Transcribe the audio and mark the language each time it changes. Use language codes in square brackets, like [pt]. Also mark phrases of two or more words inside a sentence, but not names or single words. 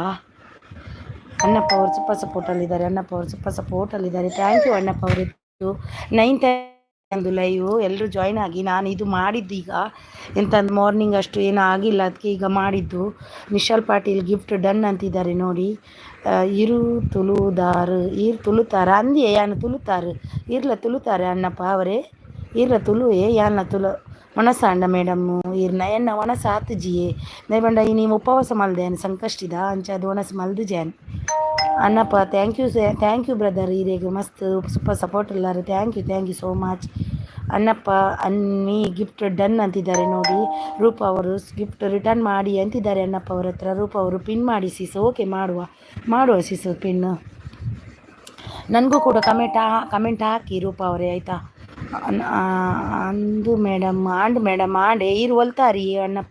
[kn] ಅಣ್ಣಪ್ಪ ಅವರು ಸೂಪರ್ ಸಪೋರ್ಟಲ್ಲಿದ್ದಾರೆ. ಅಣ್ಣಪ್ಪ ಅವರು ಸೂಪರ್ ಸಪೋರ್ಟಲ್ಲಿದ್ದಾರೆ. [en] thank you [kn] ಅಣ್ಣಪ್ಪ ಅವರೇ. 9 ಒಂದು ಲೈವ್ ಎಲ್ಲರೂ ಜಾಯ್ನ್ ಆಗಿ. ನಾನು ಇದು ಮಾಡಿದ್ದು ಈಗ ಎಂತಂದು ಮಾರ್ನಿಂಗ್ ಅಷ್ಟು ಏನೂ ಆಗಿಲ್ಲ, ಅದಕ್ಕೆ ಈಗ ಮಾಡಿದ್ದು. ನಿಶಾಲ್ ಪಾಟೀಲ್ [en] gift done [kn] ಅಂತಿದ್ದಾರೆ ನೋಡಿ. [tcy] ಇರು ತುಳುತ್ತಾರ ಅಂದಿಯೇ ಯಾನು ತುಳುತ್ತಾರೆ ಇರ್ಲ ತುಳುತ್ತಾರೆ ಅಣ್ಣಪ್ಪ ಅವರೇ, ಇರ್ಲ ತುಳುವೆ ಯಾನ ತುಳು ಮನಸ್ಸಾಂಡ ಮೇಡಮ್ಮು ಇರ್ನ ಎನ್ನ ಒಣಸ ಆತುಜಿಯೇ ನೈಬಂಡ ಈ ನೀವು ಉಪವಾಸ ಮಲ್ದೇನು ಸಂಕಷ್ಟಿದ ಅಂಚ ಅದು ಒಣಸ ಮಲ್ದು ಜಾನ್ ಅಣ್ಣಪ್ಪ. [en] thank you brother [tcy] ಈರೆಗೆ ಮಸ್ತ್ ಸೂಪರ್ ಸಪೋರ್ಟ್ ಇಲ್ಲಾರೆ. [en] thank you so much ಅಣ್ಣಪ್ಪ ಅನ್ನಿ. gift done [kn] ಅಂತಿದ್ದಾರೆ ನೋಡಿ. ರೂಪ ಅವರು [en] gift return [kn] ಮಾಡಿ ಅಂತಿದ್ದಾರೆ ಅಣ್ಣಪ್ಪ ಅವ್ರ ಹತ್ರ. ರೂಪ ಅವರು ಪಿನ್ ಮಾಡಿ ಸಿಸ್. ಓಕೆ, ಮಾಡುವ ಸಿಸ್ ಪಿನ್. ನನಗೂ ಕೂಡ ಕಮೆಂಟ್ ಹಾಕಿ ರೂಪ ಅವರೇ ಆಯಿತಾ. [tcy] ಅಂದು ಮೇಡಮ್ ಆಂಡೆ ಇರು ಹೊಲ್ತಾರಿ ಅಣ್ಣಪ್ಪ.